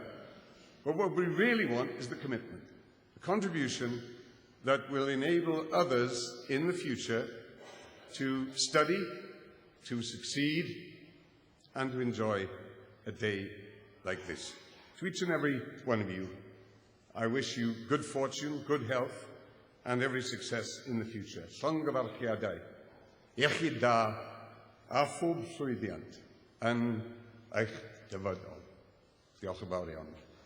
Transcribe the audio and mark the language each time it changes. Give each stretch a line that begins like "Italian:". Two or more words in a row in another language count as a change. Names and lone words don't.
English: But what we really want is the commitment, the contribution that will enable others in the future to study, to succeed, and to enjoy a day like this. To each and every one of you, I wish you good fortune, good health, and every success in the future.
Welsh: Llongyfarchiadau, iechyd da, a phob llwyddiant, yn eich dyfodol. Diolch yn fawr iawn.